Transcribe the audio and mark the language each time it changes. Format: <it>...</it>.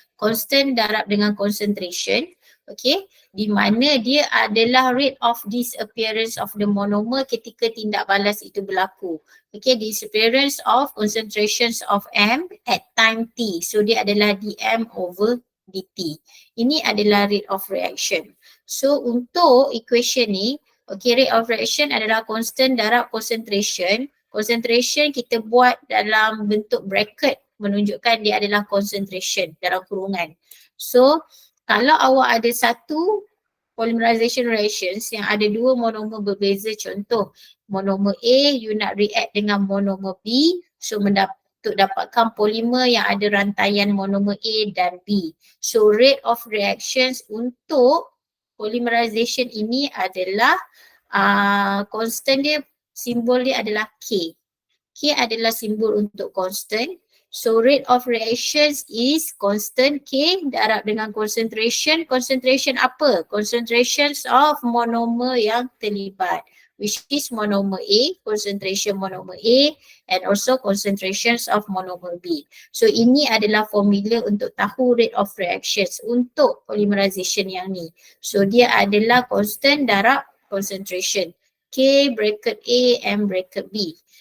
<ms>Constant darab dengan concentration, okay, di mana dia adalah</ms> <en>rate of disappearance of the monomer</en> <ms>ketika tindak balas itu berlaku.</ms> <en>Okay, disappearance of concentrations of M at time T.</en> <ms>So dia adalah dm over dt. Ini adalah rate of reaction. So untuk equation ni, okay, rate of reaction adalah constant darab concentration. Concentration kita buat dalam bentuk bracket menunjukkan dia adalah concentration dalam kurungan. So kalau awak ada satu polymerization reactions yang ada dua monomer berbeza, contoh monomer A you nak react dengan monomer B, so untuk dapatkan polimer yang ada rantaian monomer A dan B. So rate of reactions untuk polymerization ini adalah constant dia, simbol dia adalah K. K adalah simbol untuk constant.</ms> <en>So rate of reactions is constant K</en> <ms>darab dengan</ms> <en>concentration.</en> <ms>Concentration apa?</ms> <en>Concentrations of monomer</en> <ms>yang terlibat,</ms> <en>which is monomer A, concentration monomer A, and also concentrations of monomer B.</en> <ms>So ini adalah formula untuk tahu rate of reactions untuk polymerization yang ni. So dia adalah constant darab concentration.</ms> <en>K bracket A and bracket B.</en>